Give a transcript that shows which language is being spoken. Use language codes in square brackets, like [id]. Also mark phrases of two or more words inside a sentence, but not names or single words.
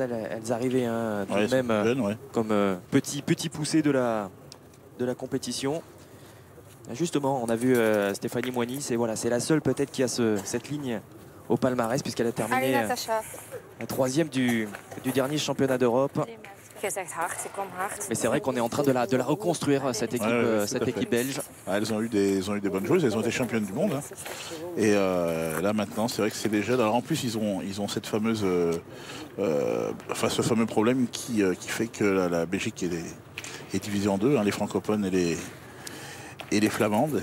[fr] Elles arrivaient tout de même comme petit poussé de la compétition. Justement, on a vu Stéphanie Moigny, c'est voilà, la seule peut-être qui a cette ligne au palmarès puisqu'elle a Allez, terminé Natacha. la 3e du dernier championnat d'Europe. [nl] Je zegt hard, ik kom hard. [fr] Mais c'est vrai qu'on est en train de la reconstruire, cette équipe, tout à fait. belge. Ah, elles ont eu des bonnes joueuses, elles ont été championnes du monde. Hein. Et là maintenant, c'est vrai que c'est des jeunes. Alors en plus, ils ont cette fameuse, ce fameux problème qui fait que la Belgique est divisée en deux, hein, les francophones et les flamandes.